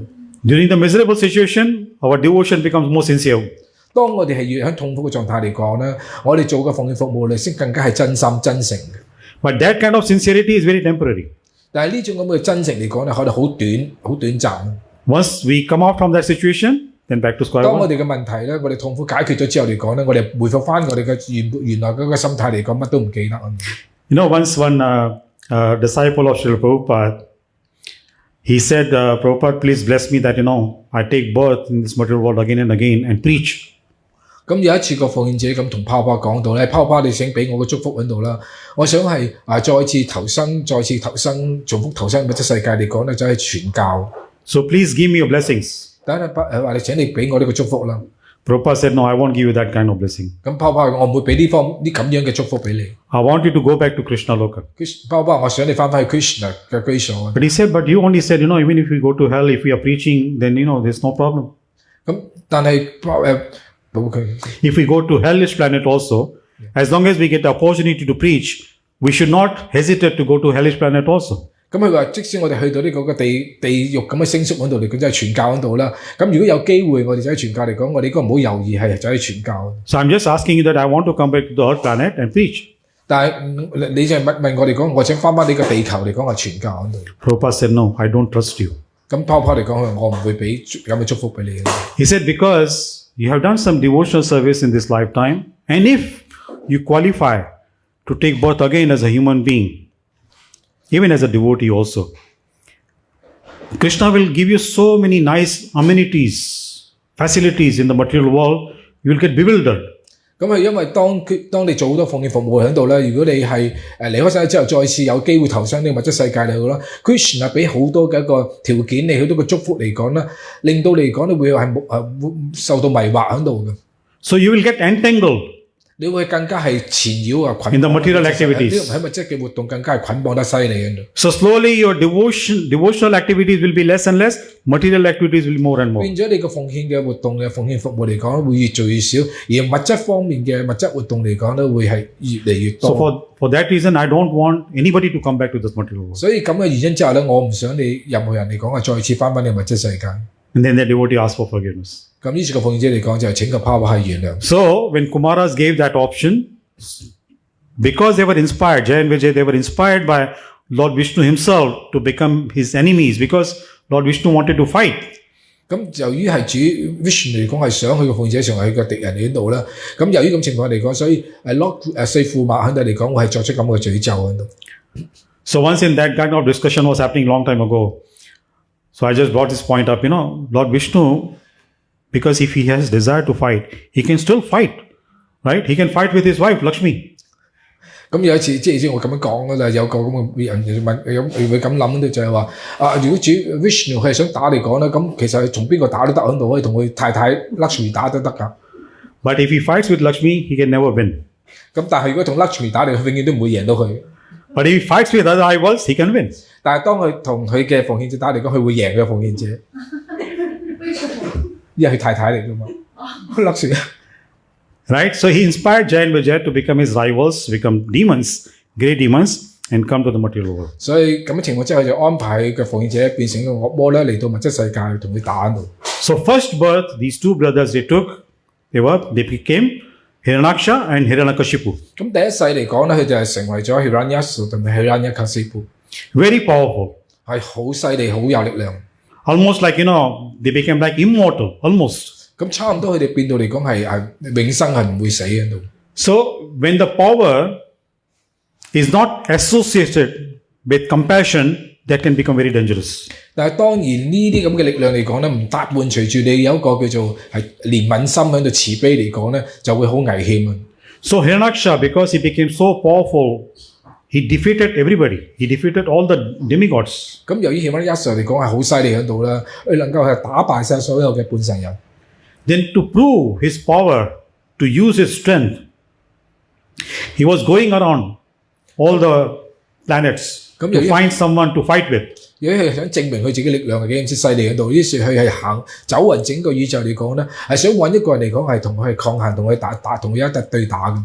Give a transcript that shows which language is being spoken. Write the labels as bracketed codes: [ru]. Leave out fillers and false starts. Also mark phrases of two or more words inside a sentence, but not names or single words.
[en] During the miserable situation, our devotion becomes more sincere. [yue] 當我哋係越喺痛苦嘅狀態嚟講咧，我哋做嘅奉獻服務咧，先更加係真心真誠嘅。 [en] But that kind of sincerity is very temporary. [yue] 但係呢種咁嘅真誠嚟講咧，可能好短暫。 [en] Once we come out from that situation, then back to square [yue] 當我 [en] one. [yue] 哋嘅問題咧，我哋痛苦解決咗之後嚟講咧，我哋回復翻我哋嘅原來嗰個心態嚟講，乜都唔記得。 [en] Once one disciple of Srila Prabhupada, he said, Prabhupada, please bless me that, I take birth in this material world again and again and preach. [yue] 咁有一次個奉獻者咁同泡泡講到咧，泡泡你請俾我個祝福喺度啦，我想係再次投生，重複投生物質世界嚟講咧，就係傳教。 [en] So please give me your blessings. [yue] 等陣話你請你俾我呢個祝福啦。 [en] Prabhupada said, no, I won't give you that kind of blessing. [yue] 咁泡泡我唔會俾呢咁樣嘅祝福俾你。 [en] I want you to go back to Krishna Loka. [yue] 泡泡我想你翻返去 Krishna 嘅居所。 [en] But he said, but you only said, even if we go to hell, if we are preaching, then, there's no problem. [yue] 咁但係 [en] If we go to hellish planet also, as long as we get the opportunity to preach, we should not hesitate to go to hellish planet also. [yue] 咁佢話，即使我哋去到呢個地獄咁嘅星宿嗰度嚟講，即係傳教嗰度啦。咁如果有機會，我哋就喺傳教嚟講，我哋應該唔好猶豫係走去傳教。 [en] So I'm just asking you that I want to come back to the earth planet and preach. [yue] 但係你就問我哋講，我想翻返呢個地球嚟講係傳教嗰度。 [en] Prabhupada said, no, I don't trust you. [yue] 咁泡泡嚟講，我唔會俾咁嘅祝福俾你。 [en] He said, because you have done some devotional service in this lifetime, and if you qualify to take birth again as a human being, even as a devotee also, Krishna will give you so many nice amenities, facilities in the material world, you will get bewildered. [yue] 咁係因為當你做好多奉獻服務喺度咧，如果你係離開世之後，再次有機會投身呢個物質世界嚟講啦 ，Krishna 俾好多嘅一個條件你，好多個祝福嚟講啦，令到你嚟講你會係受到迷惑喺度嘅。 [en] So you will get entangled. [yue] 你會更加係纏繞啊，捆綁 [en] in the material activities. [yue] 喺物質嘅活動更加係捆綁得犀利嘅。 [en] So slowly your devotional activities will be less and less, material activities will be more and more. [yue] 變咗你個奉獻嘅活動嘅奉獻服務嚟講，會越做越少，而物質方面嘅物質活動嚟講咧，會係越嚟越多。 [en] So for that reason, I don't want anybody to come back to this material world. [yue] 所以咁嘅原因之下咧，我唔想你任何人嚟講再次翻返你物質世界。 [en] And then the devotee asks for forgiveness. [yue] 咁於是個奉獻者嚟講就係請個泡泡係原諒。 [en] So when Kumaras gave that option, because they were inspired, Jay and Vijay, they were inspired by Lord Vishnu himself to become his enemies, because Lord Vishnu wanted to fight. [yue] 咁由於係主 Vishnu 嚟講係想佢嘅奉獻者成為佢嘅敵人嚟度啦，咁由於咁情況嚟講，所以四駙馬肯定嚟講會係作出咁嘅詛咒喺度。 [en] So once in that kind of discussion was happening long time ago. So I just brought this point up, Lord Vishnu, because if he has desire to fight, he can still fight, right? He can fight with his wife, Lakshmi. [yue] 咁有一次即係我咁樣講啦，有個咁嘅人問會咁諗就係話如果主 Vishnu 佢係想打嚟講咧，咁其實係同邊個打都得喺度，可以同佢太太 Lakshmi 打都得㗎。 But if he fights with Lakshmi, he can never win. 咁但係如果同 Lakshmi 打嚟，佢永遠都唔會贏到佢。 But if he fights with other idols, he can win. 但係當佢同佢嘅奉獻者打嚟講，佢會贏嘅奉獻者。為什麼？因為佢太太嚟㗎嘛 ，Lakshmi。 [en] Right? So he inspired Jay and Vijay to become his rivals, become demons, great demons, and come to the material world. [yue] 所以咁嘅情況之下，就安排佢嘅奉獻者變成個惡魔咧，嚟到物質世界同佢打喺度。 [en] So first birth, these two brothers they became Hiranyaksha and Hiranyakashipu. [yue] 咁第一世嚟講咧，佢就係成為咗 Hiranyasura 同埋 Hiranyakasipu， [en] Very powerful. [yue] 係好犀利、好有力量。 [en] Almost like, they became like immortal, almost. [yue] 咁差唔多佢哋變到嚟講係永生係唔會死喺度。 [en] So when the power is not associated with compassion, that can become very dangerous. [yue] 但係當然呢啲咁嘅力量嚟講咧，唔搭伴隨住你有一個叫做係憐憫心喺度慈悲嚟講咧，就會好危險啊。 [en] So Hiranyaksha, because he became so powerful, he defeated everybody. He defeated all the demigods. [yue] 咁由於 Hiranyasura 嚟講係好犀利喺度啦，佢能夠係打敗晒所有嘅半神人。 [en] Then to prove his power, to use his strength, he was going around all the planets to find someone to fight with. [yue] 如果佢想證明佢自己力量係幾咁之犀利喺度，於是佢係走勻整個宇宙嚟講咧，係想揾一個人嚟講係同佢抗衡，同佢打，同佢一對對打嘅。